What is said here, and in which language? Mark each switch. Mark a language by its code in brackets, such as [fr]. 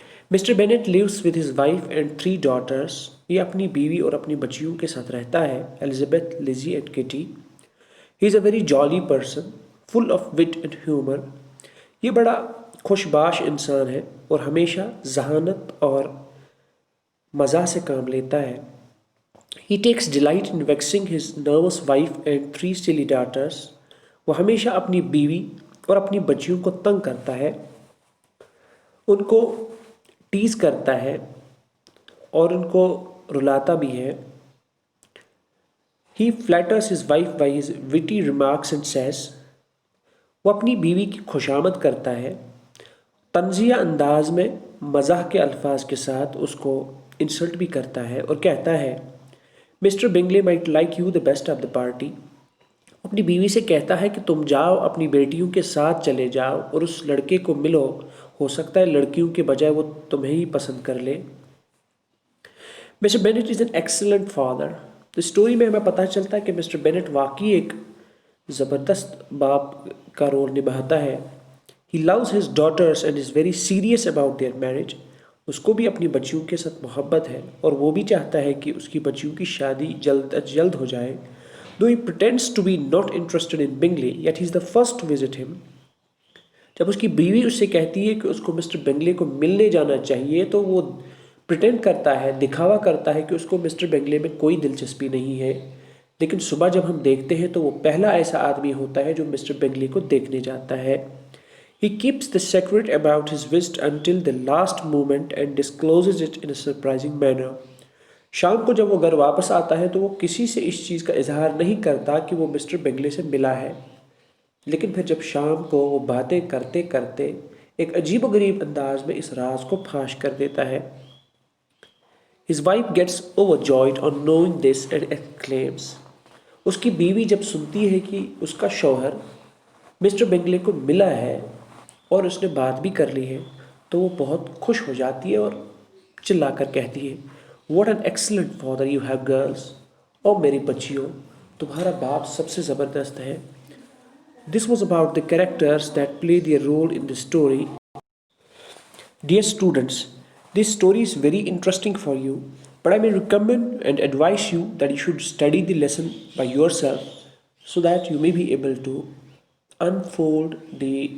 [en] Mr Bennet lives with his wife and 3 daughters. [ur] یہ اپنی بیوی اور اپنی بچیوں کے ساتھ رہتا ہے, Elizabeth, lazy and Katy. [en] He is a very jolly person full of wit and humour. [ur] یہ بڑا خوش باش انسان ہے اور ہمیشہ ذہانت اور مزاح سے کام لیتا ہے. [en] He takes delight in vexing his nervous wife and 3 silly daughters. [ur] وہ ہمیشہ اپنی بیوی اور اپنی بچیوں کو تنگ کرتا ہے, ان کو ٹیز کرتا ہے اور ان کو رلاتا بھی ہے. [en] He flatters his wife by his witty remarks and says. [ur] وہ اپنی بیوی کی خوشامد کرتا ہے, طنزیہ انداز میں مزاح کے الفاظ کے ساتھ اس کو انسلٹ بھی کرتا ہے اور کہتا ہے مسٹر بنگلے [en] might like you the best of the party. [ur] اپنی بیوی سے کہتا ہے کہ تم جاؤ اپنی بیٹیوں کے ساتھ چلے جاؤ اور اس لڑکے کو ملو, ہو سکتا ہے لڑکیوں کے بجائے وہ تمہیں ہی پسند کر لے. [en] Mr Bennet is an excellent father. [ur] اس story میں ہمیں پتہ چلتا ہے کہ مسٹر بینٹ واقعی ایک زبردست باپ کا رول نبھاتا ہے. [en] He loves his daughters and is very serious about their marriage. [ur] اس کو بھی اپنی بچیوں کے ساتھ محبت ہے اور وہ بھی چاہتا ہے کہ اس کی بچیوں کی شادی جلد از جلد ہو جائے. [en] Though he pretends to be not interested in Bingley, yet he is the first to visit him. [ur] جب اس کی بیوی اس سے کہتی ہے کہ اس کو مسٹر بنگلے کو ملنے جانا چاہیے تو وہ پریٹینڈ کرتا ہے, دکھاوا کرتا ہے کہ اس کو مسٹر بنگلے میں کوئی دلچسپی نہیں ہے. لیکن صبح جب ہم دیکھتے ہیں تو وہ پہلا ایسا آدمی ہوتا ہے جو مسٹر بنگلے کو دیکھنے جاتا ہے. [en] He keeps the secret about his visit until the last moment and discloses it in a surprising manner. [ur] شام کو جب وہ گھر واپس آتا ہے تو وہ کسی سے اس چیز کا اظہار نہیں کرتا کہ وہ مسٹر بنگلے سے ملا ہے, لیکن پھر جب شام کو وہ باتیں کرتے کرتے ایک عجیب و غریب انداز میں اس راز کو فاش کر دیتا ہے. [en] His wife gets overjoyed on knowing this and exclaims. [ur] اس کی بیوی جب سنتی ہے کہ اس کا شوہر مسٹر بنگلے کو ملا ہے اور اس نے بات بھی کر لی ہے تو وہ بہت خوش ہو جاتی ہے اور چلا کر کہتی ہے [en] What an excellent father you have, girls. [ur] او میری بچیوں, تمہارا باپ سب سے زبردست ہے. [en] This was about the characters that play their role in the story. Dear students, this story is very interesting for you, but I may recommend and advise you that you should study the lesson by yourself so that you may be able to unfold the